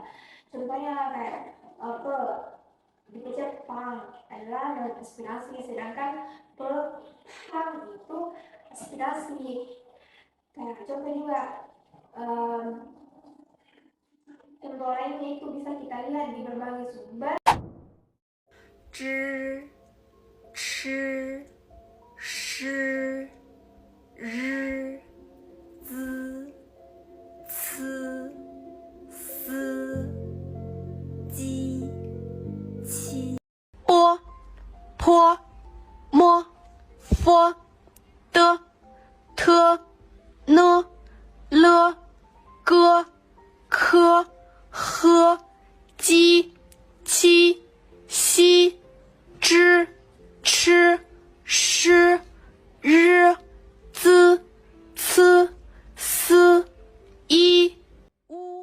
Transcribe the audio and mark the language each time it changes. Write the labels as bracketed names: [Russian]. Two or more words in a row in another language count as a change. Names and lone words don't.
[Indonesian] Contohnya kayak dipecah pang adalah non aspirasi, sedangkan pang itu aspirasi. Kayak contoh juga contoh lainnya itu bisa kita lihat di berbagai sumber. [Chinese] 知、吃、诗、日、滋、呲、丝、鸡、七、波、坡、摸、佛、的、特、呢、了、个、科、呵、鸡、七、西、知、吃、诗、日、滋、呲、丝、一、乌。